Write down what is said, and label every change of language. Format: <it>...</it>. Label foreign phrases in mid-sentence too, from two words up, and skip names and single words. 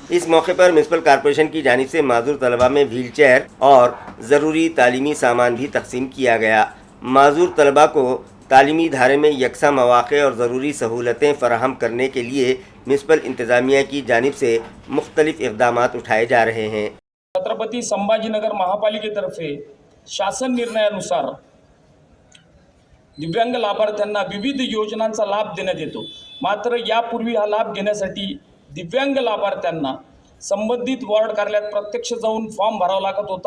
<ur>اس موقع پر</ur> <en>municipal corporation</en> <ur>کی جانب سے معذور طلباء میں</ur> <en>wheel chair</en> <ur>اور ضروری تعلیمی سامان بھی تقسیم کیا گیا۔ معذور طلباء کو تعلیمی ادارے میں یکساں مواقع اور ضروری سہولتیں فراہم کرنے کے لیے میونسپل انتظامیہ کی جانب سے مختلف اقدامات اٹھائے جا رہے ہیں۔</ur> <mr>छत्रपती संभाजीनगर महापालिकेतर्फे शासन निर्णयानुसार दिव्यांग लाभार्थ्यांना विविध योजनांचा लाभ देण्यात येतो। मात्र यापूर्वी हा लाभ घेण्यासाठी दिव्यांग लाभार्थ्यांना संबंधित वॉर्ड कार्यालयात प्रत्यक्ष जाऊन फॉर्म भरावा लागत होता।</mr>